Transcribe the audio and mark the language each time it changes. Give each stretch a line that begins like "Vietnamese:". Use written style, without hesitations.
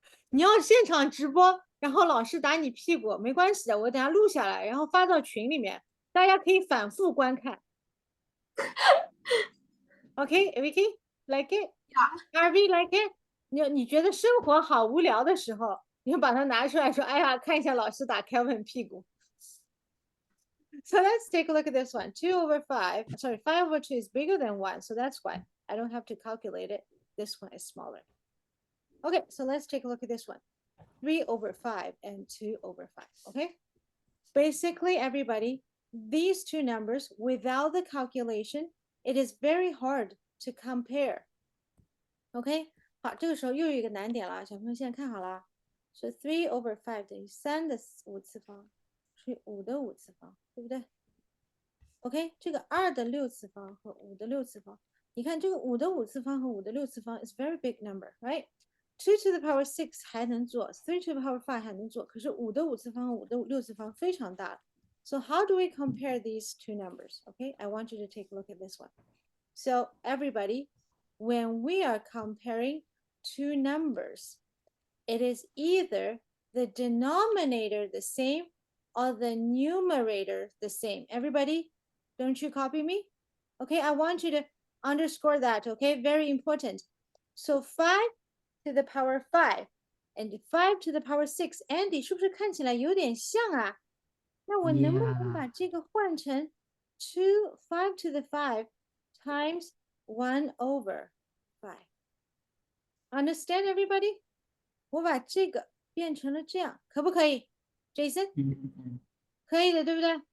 Chinese: 你要现场直播，然后老师打你屁股，没关系的，我等下录下来，然后发到群里面，大家可以反复观看。
English: OK, Vicky, like it? Harvey, like it?
Chinese: 你觉得生活好无聊的时候，你就把它拿出来说，哎呀，看一下老师打 Kevin 屁股。
English: So let's take a look at this one. 2/5, sorry, 5/2 is bigger than 1, so that's why I don't have to calculate it. This one is smaller. Okay, so let's take a look at this one. 3/5 and 2/5, okay? Basically, everybody, these two numbers, without the calculation, it is very hard to compare.
Chinese: OK， 好，这个时候又有一个难点了，小朋友现在看好了，是 3/5等于3的5次方除以5的5次方，对不对 ？OK， 这个2的6次方和5的6次方，你看这个5的5次方和5的6次方 is very big number, right? 2 to the power 6 还能做， 3 to the power 5 还能做，可是5的5次方和5的6次方非常大。
English: So how do we compare these two numbers? Okay, I want you to take a look at this one. So everybody, when we are comparing two numbers, it is either the denominator the same or the numerator the same. Everybody, don't you copy me? Okay, I want you to underscore that, okay? Very important. So 5 to the power 5 and 5 to the power 6.
Chinese: Andy, 是不是看起来有点像啊？那我能不能把这个换成 5 to the 5 times 1/5?
English: Understand, everybody?
Chinese: 我把这个变成了这样，可不可以 ？Jason， 可以的，对不对？